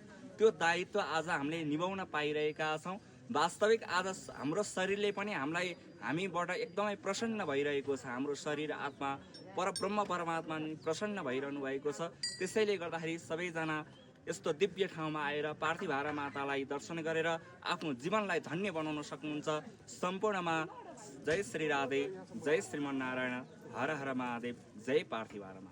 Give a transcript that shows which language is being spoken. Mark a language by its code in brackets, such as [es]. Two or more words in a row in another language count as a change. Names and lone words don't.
[ne] त्यो दायित्व आज हामीले निभाउन पाइरहेका छौँ। वास्तविक आज हाम्रो शरीरले पनि हामीबाट एकदमै प्रसन्न भइरहेको छ। हाम्रो शरीर आत्मा परब्रह्म परमात्मा प्रसन्न भइरहनु भएको छ। त्यसैले गर्दाखेरि सबैजना यस्तो दिव्य ठाउँमा आएर पार्थिभारा मातालाई दर्शन गरेर आफ्नो जीवनलाई धन्य बनाउन सक्नुहुन्छ। सम्पूर्णमा जय श्री राधे, जय श्रीमन्नारायण, हर हर महादेव, जय पार्थिभारा।